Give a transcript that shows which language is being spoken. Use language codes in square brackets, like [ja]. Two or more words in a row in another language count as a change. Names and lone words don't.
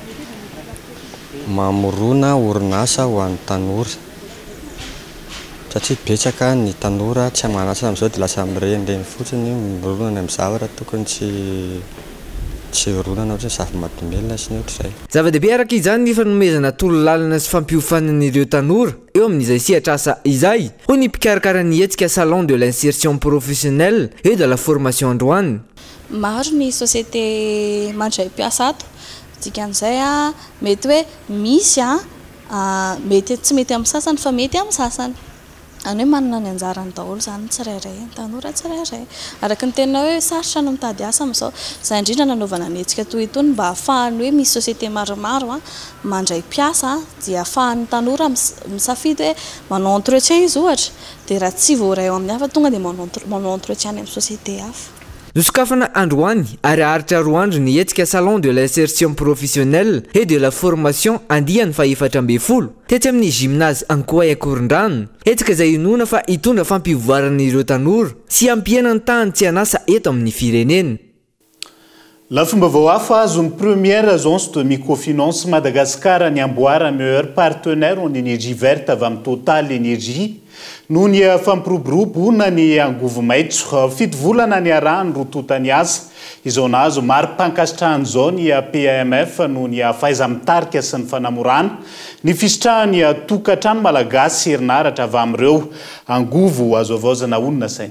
[mg] mamorona orinasa ho an'ny tanora satria betsaka ny tanora tsy manasa amin'izao dia lasa mirenireny fotsiny mironana amin'ny zavatra tokony tsy ronana ohatry zava-mahadomelona sy ny ohatr'izay. Zava-dehibe araka izany ny fanomezana tolo-lalina sy fampiofanan'ireo tanora eo amin'izay sehatra asa izay hoy ny mpikarakara ny hetsika [fr] salon de l'insertion professionnelle et de la formation [mg] androany. Maro ny société mandray mpiasa ato dikan'izay mety hoe misy mety tsy mety amin'ny sasany fa mety amin'ny sasany any hoe manana ny anjarany daholo zany tsirairay ny tanora tsirairay araka ny tena hoe sarotra no mitady asa amin'izao izay indrindra nanaovana ny hetsika toy itony mba ahafahany hoe misy société maromaro mandray mpiasa dia ahafahan'ny tanora misafidy hoe manao entretien izy ohatra dia raha tsy voaray ao amin'ny hafa tonga dia manao entretien amin'ny société hafa. Nosokafana androany ary aritra roa andro ny hetsika [fr] salon de l'insertion professionnelle et de la formation [mg] andiany fa 440 tetsy amin'ny gymnase Ankoay Akorondrano hetsika izay inona fa hitondra fampivoaran'ireo tanora sy ampiana ny tany tsy anasa eto amin'ny firenena. La fomba vao hafa azo ny [fr] première agence de microfinance [mg] Madagascar ny amboara [fr] meilleur partenaire en énergie verte [mg] avy amin'ny Total Énergie noho ny fampiroborobo ny angovo maitso fito volana ny arahany rototany asa izao nahazo mari-pankasitrahany izao ny PAMF noho ny fahaiza-mitarika sy ny fanamorana ny fisitrahany tokantrano malagasy herinaratra avy amin'ireo angovo azo avaozana onona saina.